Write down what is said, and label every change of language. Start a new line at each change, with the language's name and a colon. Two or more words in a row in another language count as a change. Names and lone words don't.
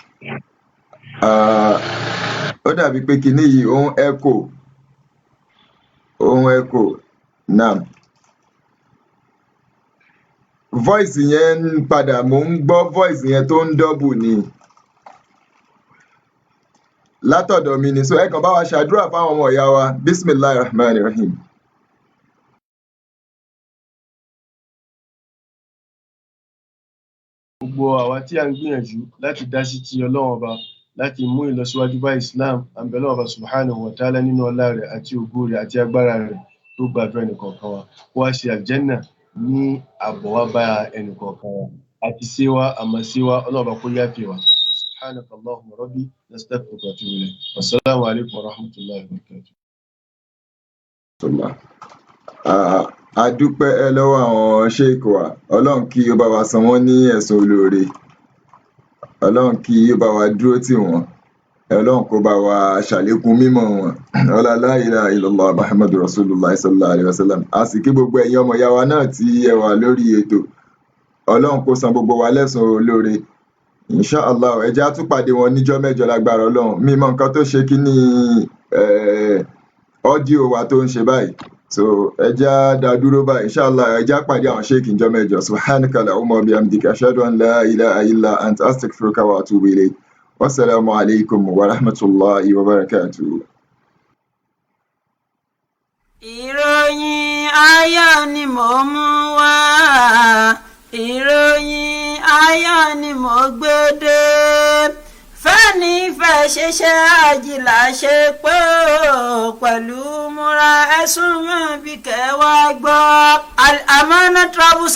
Yoruba: Ó dàbí pé kíní yìí ó ń echo náà voice yẹn ń padà mò ń gbọ́ voice yẹn tó ń double ni látọ̀dọ̀ mi ni so ẹ kàn bá wa ṣàdúrà fáwọn ọmọ ìyá wa
Arabic: بسم الله الرحمن الرحيم.
Yoruba: gbogbo àwa tí a ń gbìyànjú láti dá sí ti Ọlọ́run ọba láti mú ìlọsíwájú bá Islam à ń bẹ Ọlọ́run ọba
Arabic: سبحانه وتعالى
Yoruba: nínú ọlá rẹ̀ àti ògo rẹ̀ àti agbára rẹ̀ tó gbàdúrà ẹnìkọ̀ọ̀kan wa kó wá ṣe àlùjánnà ní àbọ̀ wá bá ẹnìkọ̀ọ̀kan wa àti ṣé wa àmọ́ ṣé wa Ọlọ́run ọba kó yáfẹ́ wa
Arabic: سبحانك اللهم ربي نستغفرك وأتوب إليك والسلام عليكم ورحمة الله وبركاته.
Yoruba: A dúpẹ́ lọ́wọ́ àwọn sheik wa Ọlọ́run kí ó bá wa san wọ́n ní ẹ̀san olóore Ọlọ́run kí ó bá wa dúró tì wọ́n Ọlọ́run kó bá wa ṣàlékún mímọ̀ wọn ọlá
Arabic: لا إله إلا الله محمد رسول الله صلى الله عليه وسلم
Yoruba: a sì kí gbogbo ẹ̀yin ọmọ ìyá wa náà tí ẹ wà lórí ètò Ọlọ́run kó san gbogbo wa lẹ́san olóore inshallah ẹ jẹ́ á tún pàdé wọn níjọ́ mẹ́jọ lágbára Ọlọ́run mímọ̀ nǹkan tó ṣe kí ní ọ́díò wa tó ń ṣe báyìí so ẹ jẹ́ á dá dúró báyìí inshallah ẹ jẹ́ á pàdé àwọn sheik níjọ́ mẹ́jọ
Arabic: سبحانك اللهم وبحمدك أشهد أن لا إله إلا أنت أستغفرك وأتوب إليك والسلام عليكم ورحمة الله وبركاته.
Yoruba: Ìròyìn ayọ̀ ni mò ń mú wá ìròyìn ayọ̀ ni mò ń gbé dé fẹ́ni fẹ́ ṣiṣẹ́ àjìlá ṣe pé pẹ̀lú múra ẹ̀sùn mọ́ bí kẹwàá gbọ́ Al-Amanah Travels